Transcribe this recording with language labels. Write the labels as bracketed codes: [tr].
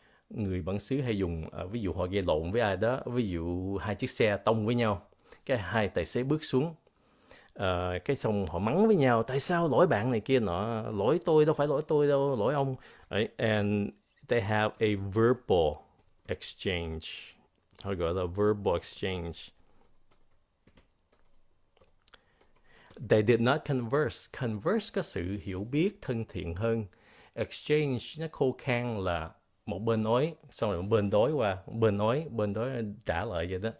[vi] Người bản xứ hay dùng, ví dụ họ gây lộn với ai đó, ví dụ hai chiếc xe tông với nhau, cái hai tài xế bước xuống, cái xong họ mắng với nhau, tại sao lỗi bạn này kia nọ, lỗi tôi đâu phải lỗi tôi đâu, lỗi ông. [en] Right? And they have a verbal exchange. [vi] Họ gọi là verbal exchange. [en] They did not converse. [vi] Converse có sự hiểu biết, thân thiện hơn. Exchange nó khô khan là một bên nói, xong rồi một bên đối qua, bên đối trả lại vậy đó.